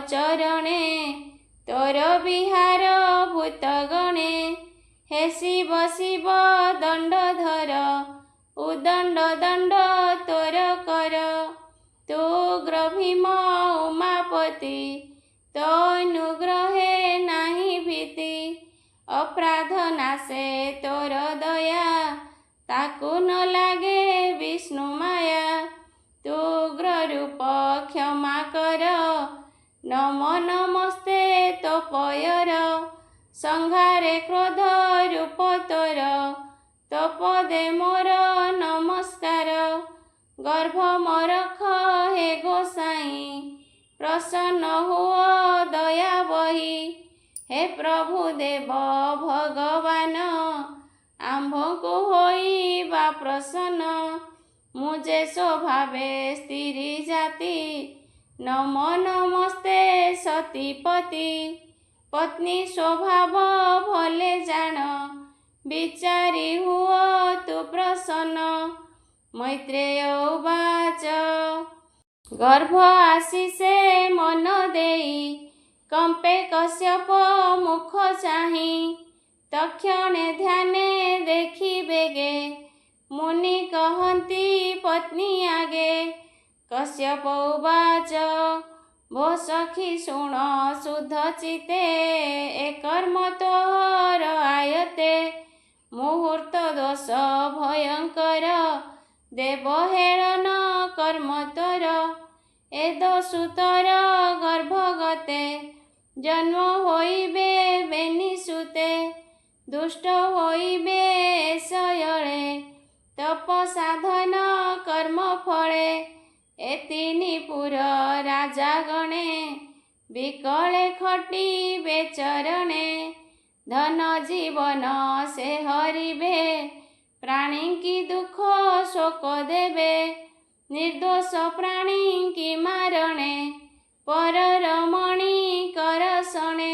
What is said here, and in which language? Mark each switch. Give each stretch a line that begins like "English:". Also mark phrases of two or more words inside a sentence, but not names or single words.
Odia: ଚରଣେ ତୋର ବିହାର ଭୂତଗଣେ ହେ ଶିବ ଶିବ ଦଣ୍ଡଧର ଉଦଣ୍ଡ ଦଣ୍ଡ ତୋର କର ତୁ ଗ୍ରଭୀମ ଉମାପତି ତୋ ଅନୁଗ୍ରହେ ନାହିଁ ଭୀତି ଅପରାଧ ନାଶେ ତୋର ଦୟା ତାକୁ ନ ଲାଗେ ବିଷ୍ଣୁ ମାୟା ତୁ ଉଗ୍ର ରୂପ କ୍ଷମା କର ନମୋ ନମସ୍ତେ ତୋ ପୟର ସଂହାରେ କ୍ରୋଧ ରୂପ ତୋର ତୋ ପଦେ ମୋର ନମସ୍କାର ଗର୍ଭ ମୋରଖ ହେ ଗୋସାଇଁ ପ୍ରସନ୍ନ ହୁଅ ଦୟା ବହି ହେ ପ୍ରଭୁ ଦେବ ଭଗବାନ ଆମ୍ଭକୋ ହୋଇବା ପ୍ରସନ୍ନ ମୁଝେ ସ୍ୱଭାବେ ସ୍ତ୍ରୀ ଜାତି ନମୋ ନମସ୍ତେ ସତୀପତି ପତ୍ନୀ ସ୍ୱଭାବ ଭଲେ ଜାଣ ବିଚାରି ହୁଅ ତୁ ପ୍ରସନ୍ନ ମୈତ୍ରେୟ ଉବାଚ ଗର୍ଭ ଆଶିଷେ ମନ ଦେଇ କମ୍ପେ କଶ୍ୟପ ମୁଖ ଚାହିଁ ତକ୍ଷଣେ ଧ୍ୟାନେ ଦେଖି ବେଗେ ମୁନି କହନ୍ତି ପତ୍ନୀ ଆଗେ କଶ୍ୟପ ଉବାଚ ଭୋ ସଖୀ ଶୁଣ ଶୁଦ୍ଧ ଚିତ୍ତେ ଏ କର୍ମ ତୋହର ଆୟତେ ମୁହୂର୍ତ୍ତ ଦୋଷ ଭୟଙ୍କର ଦେବ ହେଳନ କର୍ମ ତୋର ଏ ଦୋଷୁତର ଗର୍ଭଗତେ ଜନ୍ମ ହୋଇବେ ବେନି ସୁତେ ଦୁଷ୍ଟ ହୋଇବେ ଶୟଳେ ତପ ସାଧନ କର୍ମ ଫଳେ ଏ ତିନିପୁର ରାଜା ଗଣେ ବିକଳେ ଖଟିବେ ଚରଣେ ଧନ ଜୀବନ ସେ ହରିବେ, ପ୍ରାଣୀ କି ଦୁଖ ଶୋକ ଦେବେ। ନିର୍ଦ୍ଦୋଷ ପ୍ରାଣୀ କି ମାରଣେ, ପରର ମଣି କରସଣେ।